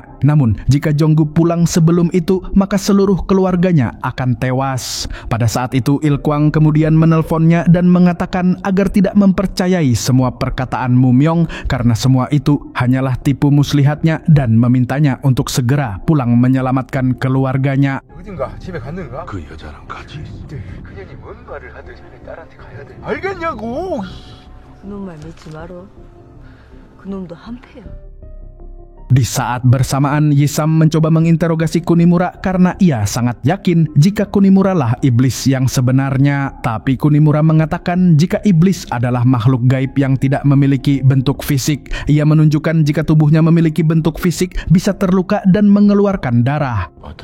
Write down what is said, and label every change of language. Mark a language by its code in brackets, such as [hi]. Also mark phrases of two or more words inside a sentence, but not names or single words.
[id] Namun jika Jong-gu pulang sebelum itu maka seluruh keluarganya akan tewas. Pada saat itu Il-kwang kemudian menelponnya dan mengatakan agar tidak mempercayai semua perkataan Mumyong karena semua itu hanyalah tipu muslihatnya dan memintanya untuk segera pulang menyelamatkan keluarganya. [ko] 그 여자랑 같이 있어. 그년이 뭔 말을 하든 자네 딸한테 가야 돼. 알겠냐고. 그놈 말 믿지 말어. 그놈도 한패야. [id] Di saat bersamaan, Yi-sam mencoba menginterogasi Kunimura karena ia sangat yakin jika Kunimura lah iblis yang sebenarnya. Tapi Kunimura mengatakan jika iblis adalah makhluk gaib yang tidak memiliki bentuk fisik. Ia menunjukkan jika tubuhnya memiliki bentuk fisik bisa terluka dan mengeluarkan darah.